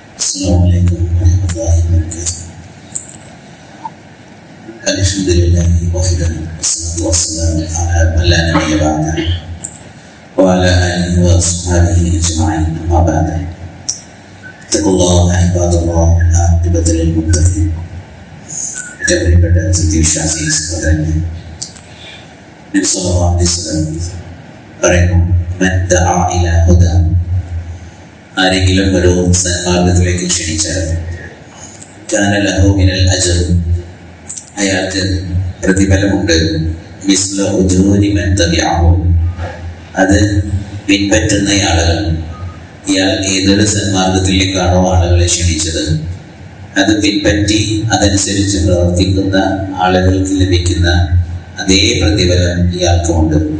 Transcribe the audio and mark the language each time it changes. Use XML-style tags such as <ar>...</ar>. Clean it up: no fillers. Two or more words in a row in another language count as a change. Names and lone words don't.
<ar>السلام عليكم ورحمة الله وبركاته. الحمد لله وحده والصلاة والسلام على من لا نبي بعده وعلى آله وأصحابه أجمعين أما بعد. اتقوا الله عباد الله عاقبة للمتقين.</ar> <ml>പ്രിയപ്പെട്ട സത്യവിശ്വാസി സഹോദരനെ, നബി</ml> <ar>صلى الله عليه وسلم</ar> <ml>പറയുന്നു,</ml> <ar>من دعا إلى هدى,</ar> <ml>ആരെങ്കിലും ഒരു സന്മാർഗത്തിലേക്ക് ക്ഷണിച്ചാൽ</ml> <ar>كان له من الأجر,</ar> <ml>അയാൾക്ക് പ്രതിഫലമുണ്ട്,</ml> <ar>مثل أجور من تبعه,</ar> <ml>അത് പിൻപറ്റുന്ന ആളുകൾ, ഇയാൾ ഏതൊരു സന്മാർഗത്തിലേക്കാണോ ആളുകളെ ക്ഷണിച്ചത് അത് പിൻപറ്റി അതനുസരിച്ച് പ്രവർത്തിക്കുന്ന ആളുകൾക്ക് ലഭിക്കുന്ന അതേ പ്രതിഫലം ഇയാൾക്കുമുണ്ട്.</ml>